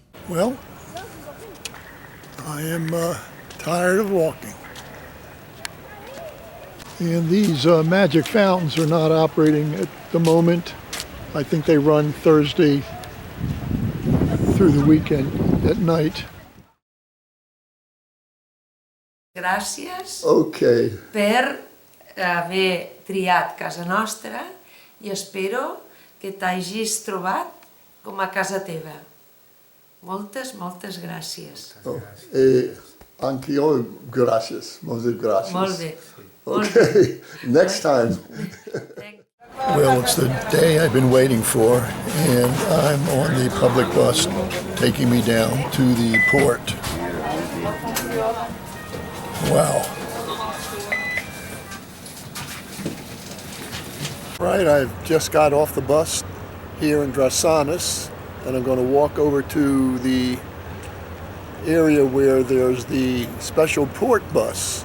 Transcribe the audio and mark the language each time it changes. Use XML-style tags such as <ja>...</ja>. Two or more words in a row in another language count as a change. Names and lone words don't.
<en>Well, I am tired of walking. And these magic fountains are not operating at the moment. I think they run Thursday through the weekend at night.</en> <ca>Gràcies</ca> <en>Okay.</en> <ca>per haver triat casa nostra i espero que t'hagis trobat com a casa teva. Moltes, moltes gràcies.</ca> <it>Anch'io, gracias. Molte gracias.</it> <ca>Molt bé.</ca> <en>Okay, next time. Well, it's the day I've been waiting for, and I'm on the public bus taking me down to the port. Wow. Right, I've just got off the bus here in Drassanes, and I'm going to walk over to the area where there's the special port bus.</en>